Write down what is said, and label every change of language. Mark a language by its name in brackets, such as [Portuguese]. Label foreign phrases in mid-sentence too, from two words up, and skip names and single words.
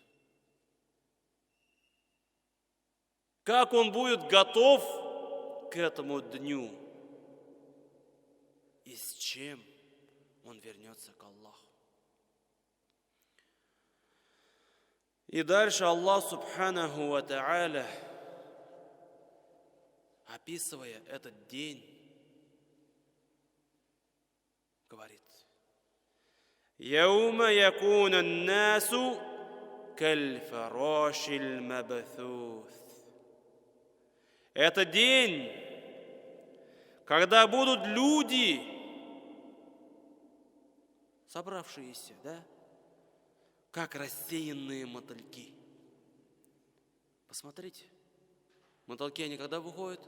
[Russian] Как он будет готов к этому дню и с чем он вернется к Аллаху. И дальше Аллах [Arabic] سبحانه وتعالى, [Russian] описывая этот день, говорит: [Arabic] «يوم يكون الناس كالفراش المبثوث». [Russian] Это день, когда будут люди, собравшиеся, да, как рассеянные мотыльки. Посмотрите, мотыльки, они когда выходят?